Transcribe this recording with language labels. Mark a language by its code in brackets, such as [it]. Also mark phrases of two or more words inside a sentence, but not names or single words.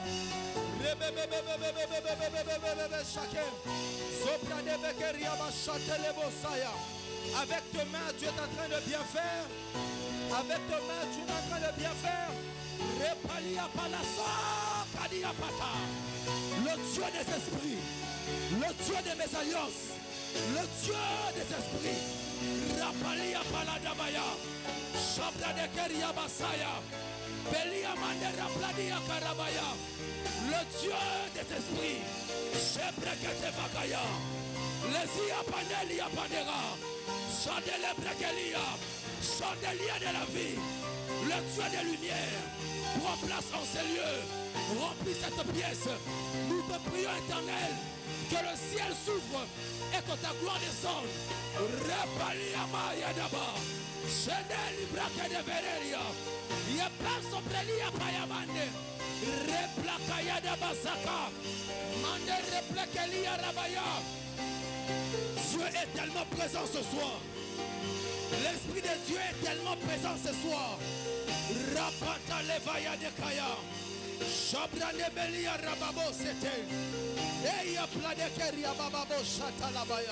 [fr] Avec tes mains, tu es en train de bien faire. Avec tes mains, tu es en train de bien faire. Le Dieu des esprits, le Dieu de mes alliances, le Dieu des esprits. Rapalia paladabaya, Shabda de Keria Basaya, Belia Mandera Pladia Karabaya. Le Dieu des esprits, Shebrekete Vakaya, Lesia Panelia Panera, Chandele Brekelia, Chandelia de la vie, le Dieu des lumières, prends place en ces lieux, remplis cette pièce. Nous te prions, Éternel, que le ciel s'ouvre et que ta gloire descende. Repalia Maya Daba, Chandeli Brake de Verelia, Yepaso Prelia Payamande. Replakaya da Basaka, Mande Replekelia Rabaya. Dieu est tellement présent ce soir. L'Esprit de Dieu est tellement présent ce soir. Rapata Levaya de Kaya, Shabrane Belia Rababo Sete, Eya Pladekeria Bababo Shatalabaya.